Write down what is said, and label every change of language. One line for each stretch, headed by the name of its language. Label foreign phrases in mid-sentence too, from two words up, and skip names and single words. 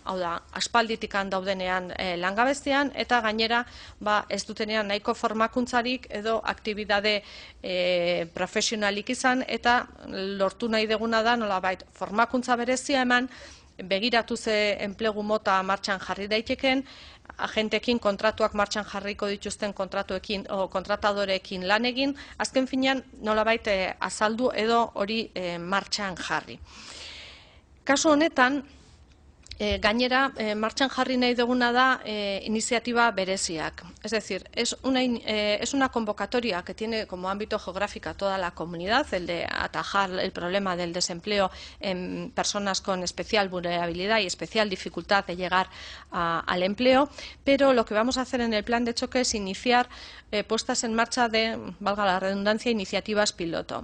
Basque: Hau da, aspalditikan daudenean langabezian, eta gainera ez dutenean nahiko formakuntzarik edo aktibidade profesionalik izan, eta lortu nahi deguna da nolabait formakuntza berezia eman, begiratu ze enplegu mota martxan jarri daiteken, agenteekin kontratuak martxan jarriko dituzten kontratuekin o kontratadoreekin lan egin, azken finean nolabait azaldu edo hori martxan jarri. Kasu honetan, gainera, martxan jarri nahi duguna da iniziatiba bereziak.
Spanish: Es decir, es una convocatoria que tiene como ámbito geográfico a toda la comunidad, el de atajar el problema del desempleo en personas con especial vulnerabilidad y especial dificultad de llegar al empleo, pero lo que vamos a hacer en el plan de choque es iniciar puestas en marcha de, valga la redundancia, iniciativas piloto.